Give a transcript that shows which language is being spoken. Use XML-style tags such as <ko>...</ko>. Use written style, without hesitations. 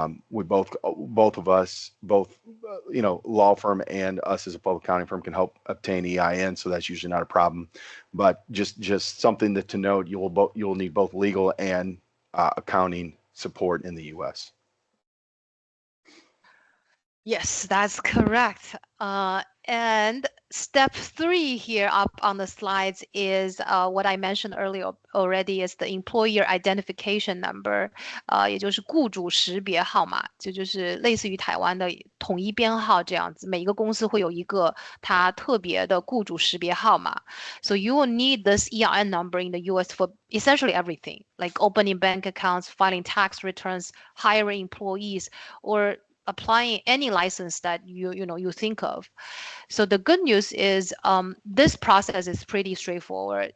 <en>We both of us, law firm and us as a public accounting firm, can help obtain EIN, so that's usually not a problem. But just something to note, you'll need both legal and accounting support in the U.S. Yes, that's correct. And step 3 here up on the slides is what I mentioned earlier already, is the employer identification number，</en> <zh>也就是雇主识别号码，这就是类似于台湾的统一编号这样子，每一个公司会有一个它特别的雇主识别号码。</zh> <en>So you will need this EIN number in the US for essentially everything, like opening bank accounts, filing tax returns, hiring employees, or applying any license that you think of. So the good news is this process is pretty straightforward.</en>